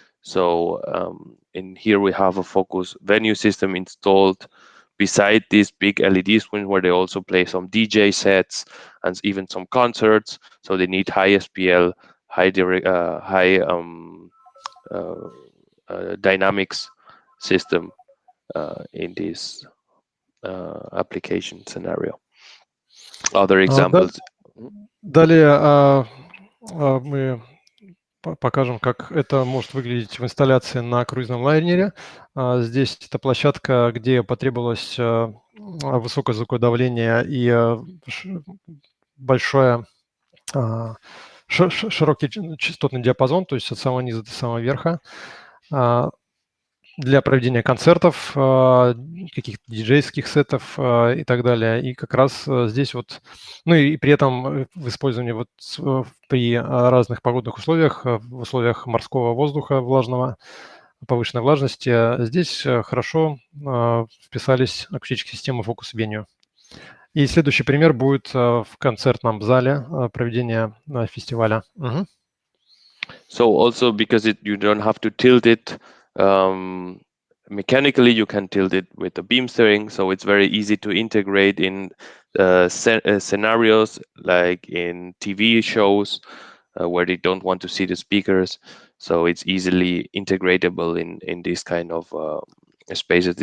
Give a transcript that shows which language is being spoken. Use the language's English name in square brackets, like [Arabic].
[English] So in here we have a focus venue system installed beside this big LED screen, where they also play some DJ sets and even some concerts. So they need high SPL, high dynamics system in this application scenario. Other examples. [Russian] Далее мы покажем, как это может выглядеть в инсталляции на круизном лайнере. Здесь это площадка, где потребовалось высокое звукодавление и большой широкий частотный диапазон, то есть от самого низа до самого верха, для проведения концертов, каких-то диджейских сетов и так далее. И как раз здесь вот, ну и при этом в использовании вот при разных погодных условиях, в условиях морского воздуха влажного, повышенной влажности, здесь хорошо вписались акустические системы Focus Venue. И следующий пример будет в концертном зале проведения фестиваля. [English] So also because you don't have to tilt it mechanically, you can tilt it with the beam steering, so it's very easy to integrate in scenarios like in TV shows where they don't want to see the speakers, so it's easily integratable in this kind of spaces.